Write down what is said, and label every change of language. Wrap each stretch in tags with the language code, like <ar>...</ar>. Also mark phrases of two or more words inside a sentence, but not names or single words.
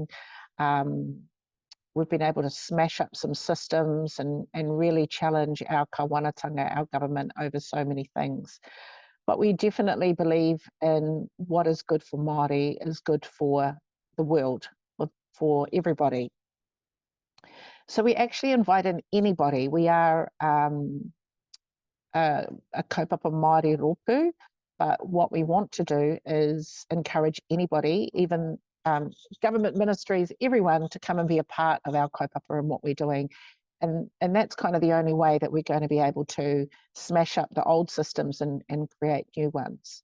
<en>We've been able to smash up some systems and really challenge our kawanatanga, our government, over so many things. But we definitely believe in what is good for Māori is good for the world, for everybody. So we actually invite in anybody. We are a</en> <mi>kaupapa Māori rōpū,</mi> <en>but what we want to do is encourage anybody, even government ministries, everyone, to come and be a part of our kaupapa and what we're doing. And that's kind of the only way that we're going to be able to smash up the old systems and create new ones.</en>